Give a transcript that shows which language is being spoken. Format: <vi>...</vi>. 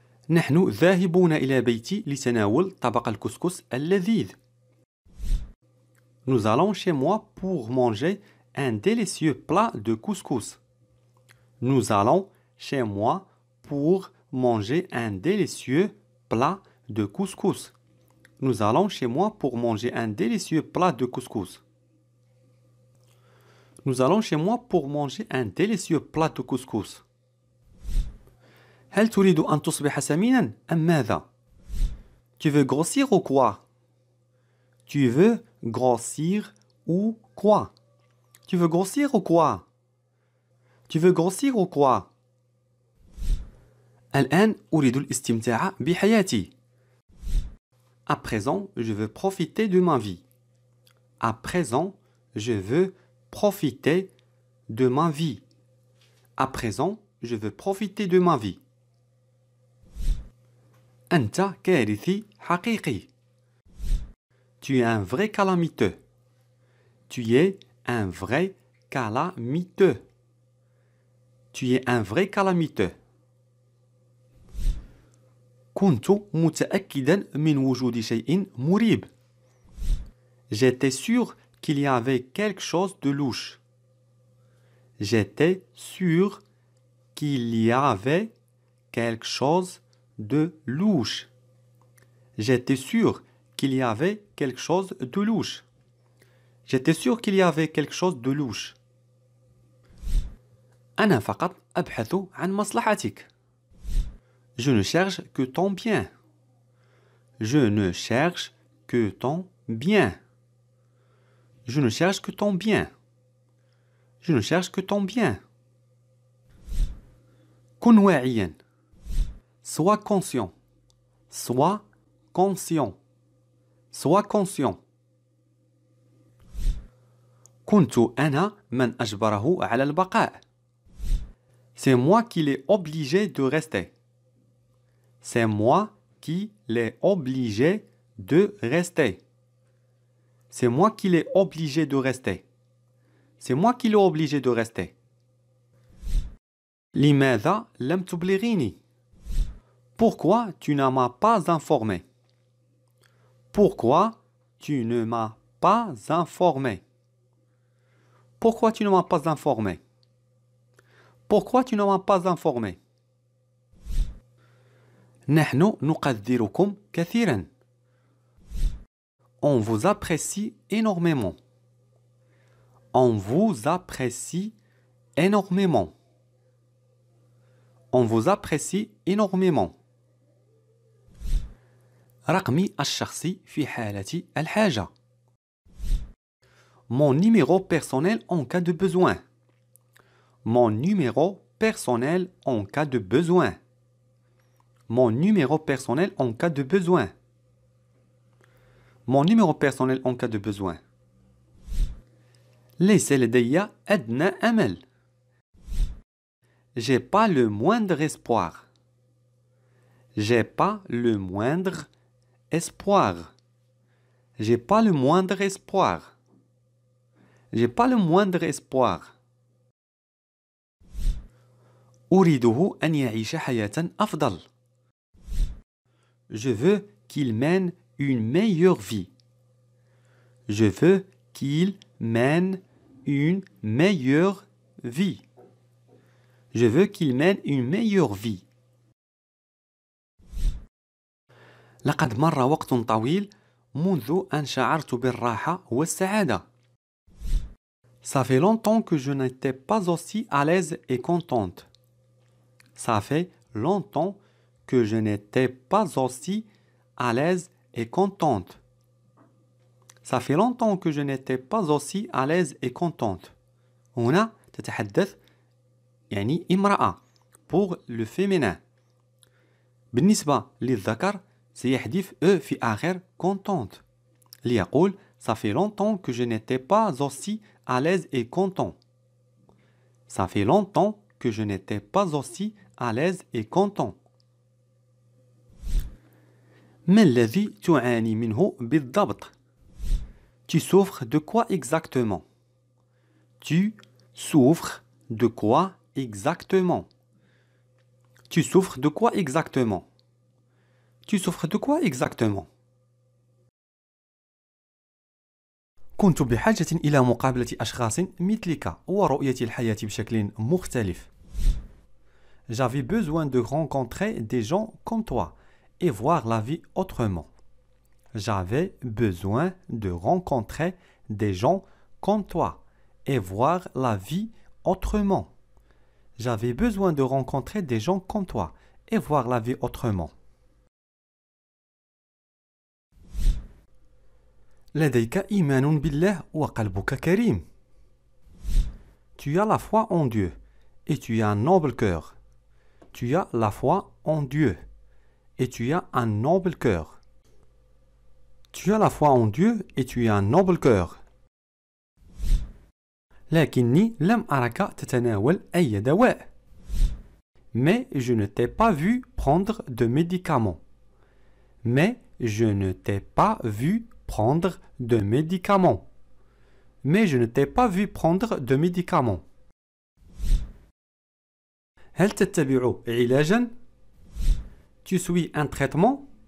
<ar>نحن ذاهبون إلى بيتي لتناول طبق الكسكس اللذيذ.</ar> <fr>Nous allons chez moi pour manger un délicieux plat de couscous. Nous allons chez moi pour manger un délicieux plat de couscous. Nous allons chez moi pour manger un délicieux plat de couscous. Nous allons chez moi pour manger un délicieux plat de couscous.</fr> <ar>هل تريد أن تصبح سمينا أم ماذا؟</ar> <fr>Tu veux grossir ou quoi? Tu veux grossir ou quoi? Tu veux grossir ou quoi? Tu veux grossir ou quoi?</fr> <ar>الآن أريد الاستمتاع بحياتي.</ar> <fr>À présent, je veux profiter de ma vie. À présent, je veux profiter de ma vie. À présent, je veux profiter de ma vie.</fr> <ar>أنت كارثي حقيقي.</ar> <fr>Tu es un vrai calamiteux. Tu es un vrai calamiteux. Tu es un vrai calamiteux.</fr> <ar>كنت متأكدا من وجود شيء مريب.</ar> <fr>J'étais sûr qu'il y avait quelque chose de louche. J'étais sûr qu'il y avait quelque chose de louche. J'étais sûr qu'il y avait quelque chose de louche. J'étais sûr qu'il y avait quelque chose de louche.</fr> <ar>أنا فقط أبحث عن مصلحتك.</ar> <fr>Je ne cherche que ton bien. Je ne cherche que ton bien. Je ne cherche que ton bien. Je ne cherche que ton bien.</fr> <ar>كن واعيا.</ar> <fr>Sois conscient. Sois conscient. Sois conscient.</fr> <ar>كنت أنا من أجبره على البقاء.</ar> <fr>C'est moi qui l'ai obligé de rester. C'est moi qui l'ai obligé de rester. C'est moi qui l'ai obligé de rester. C'est moi qui l'ai obligé de rester.</fr> <ar>لماذا لم تبلغيني؟</ar> <fr>Pourquoi tu ne m'as pas informé? Pourquoi tu ne m'as pas informé? Pourquoi tu ne m'as pas informé? Pourquoi tu ne m'as pas informé?</fr> <ar>نحن نقدركم كثيرا.</ar> <fr>On vous apprécie énormément. On vous apprécie énormément. On vous apprécie énormément.</fr> <ar>رقمي الشخصي في حالة الحاجة.</ar> <fr>Mon numéro personnel en cas de besoin. Mon numéro personnel en cas de besoin. Mon numéro personnel en cas de besoin. Mon numéro personnel en cas de besoin.</fr> <ar>ليس لدي أدنى أمل.</ar> <fr>J'ai pas le moindre espoir. J'ai pas le moindre espoir. J'ai pas le moindre espoir. J'ai pas le moindre espoir.</fr> <ar>أريده أن يعيش حياة أفضل.</ar> <fr>Je veux qu'il mène une meilleure vie. Je veux qu'il mène une meilleure vie. Je veux qu'il mène une meilleure vie.</fr> <ar>لقد مر وقت طويل منذ أن شعرت بالراحة والسعادة.</ar> <fr>Ça fait longtemps que je n'étais pas aussi à l'aise et contente. Ça fait longtemps que je n'étais pas aussi à l'aise et contente. Ça fait longtemps que je n'étais pas aussi à l'aise et contente.</fr> <ar>هنا تتحدث يعني امرأة</ar> <fr>pour le féminin.</fr> <ar>بالنسبة للذكر سيحذف في آخر</ar> <fr>contente</fr> <ar>ليقول</ar> <fr>ça fait longtemps que je n'étais pas aussi à l'aise et content. Ça fait longtemps que je n'étais pas aussi à l'aise et content.</fr> <ar>ما الذي تعاني منه بالضبط؟</ar> <fr>Tu souffres de quoi exactement? Tu souffres de quoi exactement? Tu souffres de quoi exactement? Tu souffres de quoi exactement?</fr> <ar>كنت بحاجة إلى مقابلة أشخاص مثلك ورؤية الحياة بشكل مختلف.</ar> <fr>J'avais besoin de rencontrer des gens comme toi et voir la vie autrement. J'avais besoin de rencontrer des gens comme toi et voir la vie autrement. J'avais besoin de rencontrer des gens comme toi et voir la vie autrement.</fr> <ar>لديك إيمان بالله وقلبك كريم.</ar> <fr>Tu as la foi en Dieu et tu as un noble cœur. Tu as la foi en Dieu et tu as un noble cœur. Tu as la foi en Dieu et tu as un noble cœur.</fr> <ar>لكني لم أرك تتناول أي دواء.</ar> <fr>Mais je ne t'ai pas vu prendre de médicaments. Mais je ne t'ai pas vu prendre de médicaments. Mais je ne t'ai pas vu prendre de médicaments.</fr> <ar>هل تتبع علاجا؟</ar> <fr>Tu suis un traitement?</fr>